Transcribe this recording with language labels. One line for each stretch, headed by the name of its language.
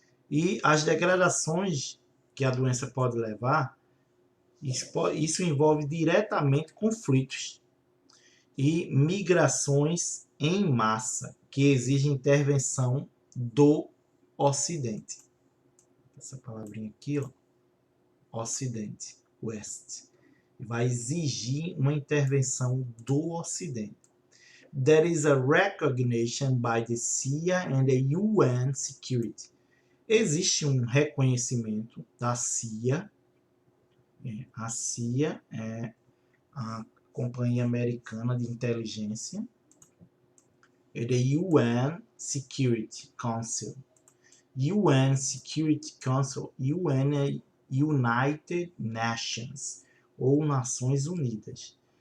Portuguese: E as degradações que a doença pode levar, isso envolve diretamente conflitos e migrações em massa, que exigem intervenção do Ocidente. Essa palavrinha aqui, ó, Ocidente, West. Vai exigir uma intervenção do Ocidente.
English: There is a recognition by the CIA and the UN Security.
Portuguese: Existe um reconhecimento da CIA. A CIA é a Companhia Americana de Inteligência. E the UN Security Council. UN Security Council, UN é United Nations, ou Nações Unidas.